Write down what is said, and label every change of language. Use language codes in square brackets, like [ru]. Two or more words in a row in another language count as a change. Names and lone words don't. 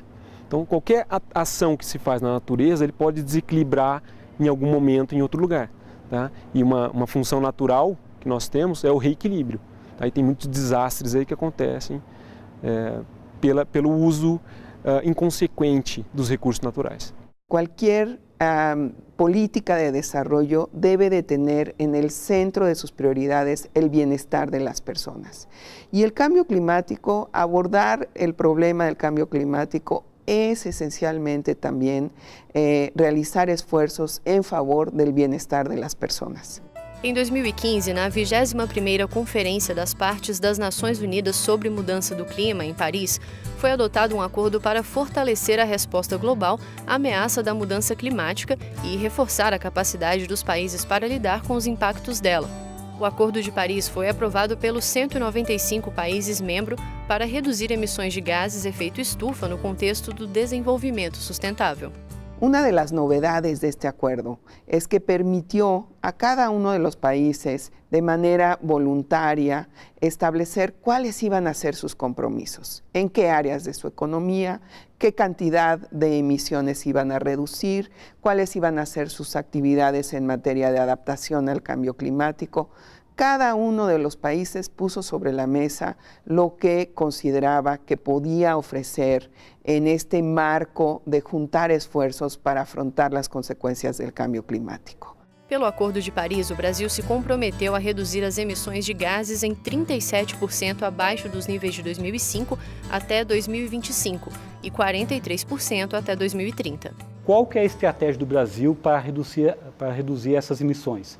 [pt] Então, qualquer ação que se faz na natureza, ele pode desequilibrar em algum momento em outro lugar, tá? E uma função natural que nós temos é o reequilíbrio. Tá? E tem muitos desastres aí que acontecem pelo uso inconsequente dos recursos naturais. [es] Cualquier política de desarrollo debe de tener en el centro de sus prioridades el bienestar de las personas. Y el cambio climático, abordar el problema del cambio climático es esencialmente también realizar esfuerzos en favor del bienestar de las personas. [pt] Em 2015, na 21ª Conferência das Partes das Nações Unidas sobre Mudança do Clima, em Paris, foi adotado um acordo para fortalecer a resposta global à ameaça da mudança climática e reforçar a capacidade dos países para lidar com os impactos dela. O Acordo de Paris foi aprovado pelos 195 países membros para reduzir emissões de gases de efeito estufa no contexto do desenvolvimento sustentável. [es] Una de las novedades de este acuerdo es que permitió a cada uno de los países de manera voluntaria establecer cuáles iban a ser sus compromisos, en qué áreas de su economía, qué cantidad de emisiones iban a reducir, cuáles iban a ser sus actividades en materia de adaptación al cambio climático. Cada uno de los países puso sobre la mesa lo que consideraba que podía ofrecer en este marco de juntar esfuerzos para afrontar las consecuencias del cambio climático. [pt] Pelo Acordo de Paris, o Brasil se comprometeu a reduzir as emissões de gases em 37% abaixo dos níveis de 2005 até 2025 e 43% até 2030. Qual que é a estratégia do Brasil para reduzir essas emissões?